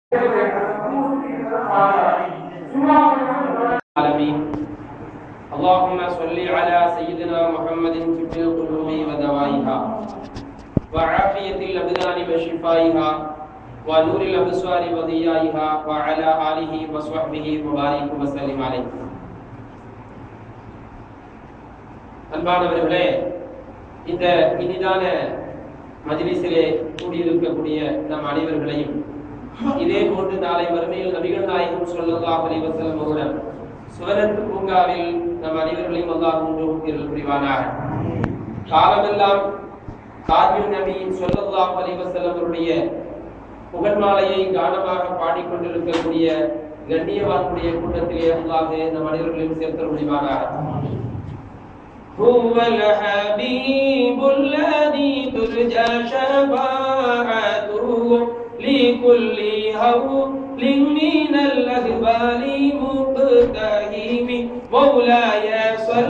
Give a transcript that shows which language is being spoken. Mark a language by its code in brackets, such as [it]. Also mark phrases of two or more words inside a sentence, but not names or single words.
[ar] اللهم صل على سيدنا محمد طب القلوب ودوائها وعافية الأبدان وشفائها ونور الأبصار وضيائها وعلى آله وصحبه وبارك وسلم عليه. [ta] அன்பானவர்களே, இந்த இனிதான மஜ்லிஸிலே கூடியிருக்கக்கூடிய நம் அனைவர்களையும் இதே போன்று நாளை மறுமையில் நபிகள் நாயகம் [ar] صلى الله عليه وسلم [ta] அவர்கள் சுவனத்து பூங்காவில் நம் அனைவர்களையும் அல்லாஹ் ஒன்று புரிவானாக. காலமெல்லாம் கார்மின் நபி [ar] صلى الله عليه وسلم [ta] அவருடைய புகழ்மாலையை கானமாக பாடிக்கொண்டிருக்கக்கூடிய கண்ணியவான்களுடைய கூட்டத்திலே அல்லாஹ் நம் அனைவர்களையும் சேர்த்து புரிவானாக. [ar] هو الحبيب الذي ترجى شفاعته لكل هول من الأهوال مقتحم مولاي صل